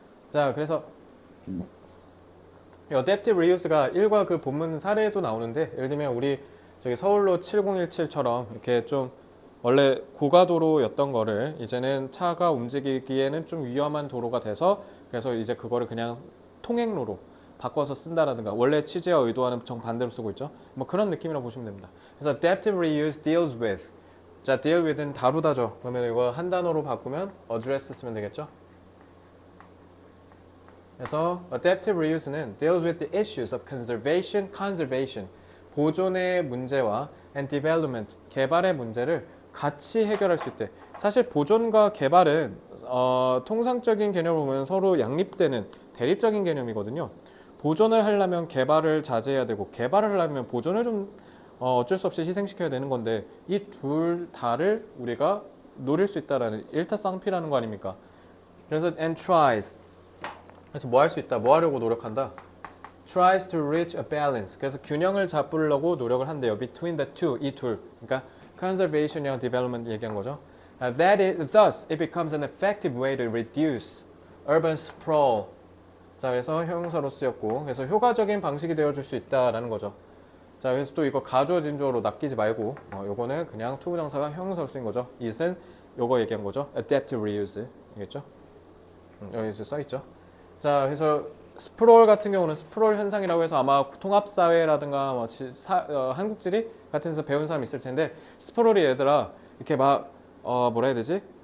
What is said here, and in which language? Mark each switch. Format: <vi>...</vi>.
<ko>자, 그래서 adaptive reuse가 일과 그 본문 사례에도 나오는데 예를 들면 우리 저기 서울로 7017처럼 이렇게 좀 원래 고가도로였던 거를 이제는 차가 움직이기에는 좀 위험한 도로가 돼서 그래서 이제 그거를 그냥 통행로로 바꿔서 쓴다라든가 원래 취지와 의도와는 정반대로 쓰고 있죠. 뭐 그런 느낌이라고 보시면 됩니다. 그래서</ko> <en>adaptive reuse deals with</en> <ko>자, deal with는 다루다죠. 그러면 이거 한 단어로 바꾸면 address 쓰면 되겠죠. 그래서 adaptive reuse는</ko> <en>deals with the issues of conservation,</en> <ko>보존의 문제와</ko> <en>and development,</en> <ko>개발의 문제를 같이 해결할 수 있대. 사실 보존과 개발은 통상적인 개념으로 보면 서로 양립되는 대립적인 개념이거든요. 보존을 하려면 개발을 자제해야 되고 개발을 하려면 보존을 좀 어쩔 수 없이 희생시켜야 되는 건데 이 둘 다를 우리가 노릴 수 있다라는 일타쌍피라는 거 아닙니까? 그래서 and tries 그래서 뭐 할 수 있다, 뭐 하려고 노력한다?</ko> <en>tries to reach a balance.</en> <ko>그래서 균형을 잡으려고 노력을 한대요.</ko> <en>between the two,</en> <ko>이 둘. 그러니까 conservation이랑 development 얘기한 거죠.</ko> <en>Thus, it becomes an effective way to reduce urban sprawl.</en> <ko>자, 그래서 형용사로 쓰였고, 그래서 효과적인 방식이 되어줄 수 있다라는 거죠. 자, 그래서 또 이거 가주어 진주어로 낚이지 말고, 요거는 그냥 투부정사가 형용사로 쓰인 거죠. it은 요거 얘기한 거죠. adaptive reuse. 이겠죠? 여기 써있죠. 자, 그래서 스프롤 같은 경우는 스프롤 현상이라고 해서 아마 통합사회라든가 뭐 한국지리 같은 데서 배운 사람 있을 텐데 스프롤이 얘들아 이렇게 막 뭐라 해야 되지?</ko>